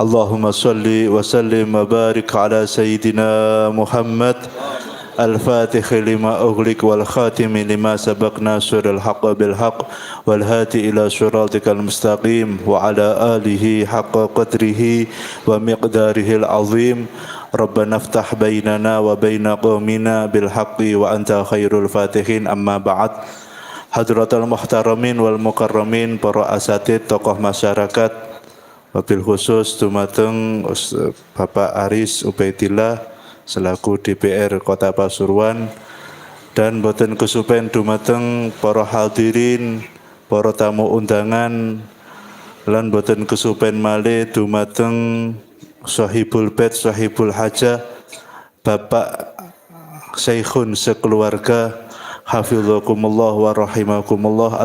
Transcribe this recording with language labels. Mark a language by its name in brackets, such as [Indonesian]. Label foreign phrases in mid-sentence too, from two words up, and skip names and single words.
[Arabic] اللهم صل وسلم وبارك على سيدنا محمد الفاتح لما أغلق والخاتم لما سبق ناصر الحق بالحق والهادي إلى صراطك المستقيم وعلى آله حق قدره ومقداره العظيم ربنا افتح بيننا وبين قومنا بالحق وأنت خير الفاتحين أما بعد حضرة المحترمين والمكرمين, [Javanese] para asatid tokoh masyarakat, wabil khusus dumateng Bapak Aris Ubaidillah selaku DPR Kota Pasuruan, dan boten kesupen dumateng para hadirin, para tamu undangan, lan boten kesupen malih dumateng [Arabic] صاحب البيت صاحب الحاجة [Javanese] Bapak Syekhun sekeluarga, [Arabic] حفظكم الله ورحمكم الله.